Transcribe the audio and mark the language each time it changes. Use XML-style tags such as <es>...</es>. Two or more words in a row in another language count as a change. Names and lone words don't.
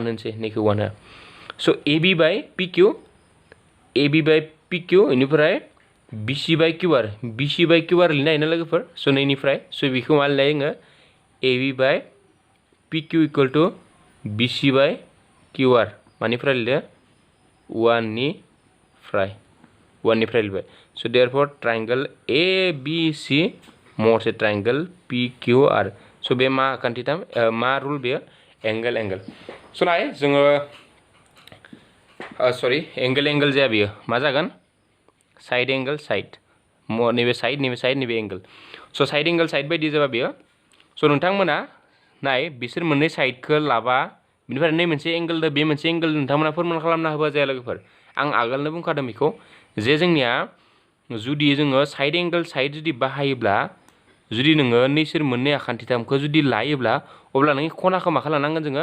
<brx>होनसै नैखौ 1 हो स' AB बाय PQ बेनिफ्राय BC बाय QR लिरनो हायोना लोगोफोर स' नैनिफ्राय स' बेखौ मा लिरनो हायो AB बाय PQ</brx> <en>equal to</en> <brx>BC बाय QR मानिफ्राय लिरदो 1 निफ्राय लिरबाय स'</brx> <en>therefore triangle ABC</en> <brx>महरसे ट्रायंगल PQR स' बे मा आखान्थिथाम मा रुल बेयो एंगल स' नाय जोङो सरि एंगल जाया बेयो मा जागोन</brx> <en>side angle</en> <brx>नैबे साइड नैबे एंगल स'</brx> <en>side angle side</en> <brx>बायदि जाबा बेयो स' नोंथांमोना नाय बिसोर मोननै साइडखौ लाबा बिनिफ्राय नै मोनसे एंगल बे मोनसे एंगल नोंथांमोना फोरमान खालामना होबा जाया लोगोफोर आं आगोलनो बुंखादों बेखौ जे जोंनिया जुदि जोङो</brx> <en>side angle side</en> <brx>जुदि बाहायोब्ला जुदि नोङो नैसोर मोननै आखान्थिथामखौ जुदि लायोब्ला अब्ला नों खनाखौ मा खालामनांगोन जोङो</brx>